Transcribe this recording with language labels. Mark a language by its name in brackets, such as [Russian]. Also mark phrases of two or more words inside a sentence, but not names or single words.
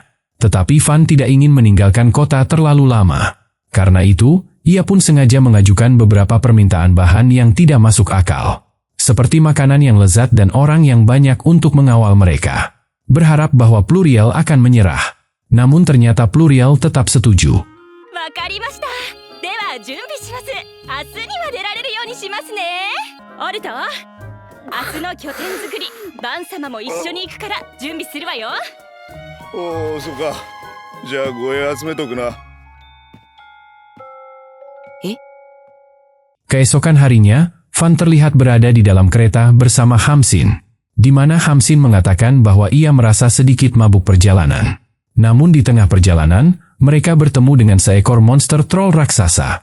[Indonesian] Tetapi Van tidak ingin meninggalkan kota terlalu lama. Karena itu, ia pun sengaja mengajukan beberapa permintaan bahan yang tidak masuk akal. Seperti makanan yang lezat dan orang yang banyak untuk mengawal mereka. Berharap bahwa Pluriel akan menyerah. Namun ternyata Pluriel tetap setuju. [Japanese] わかりました。では準備します。明日には出られるようにしますね。オルト、明日の拠点作り、バン様も一緒に行くから準備するわよ。おお、そうか。じゃあ護衛集めとくな。 [Indonesian] Keesokan harinya, Van terlihat berada di dalam kereta bersama Hamsin, di mana Hamsin mengatakan bahwa ia merasa sedikit mabuk perjalanan. Namun di tengah perjalanan, mereka bertemu dengan seekor monster troll raksasa.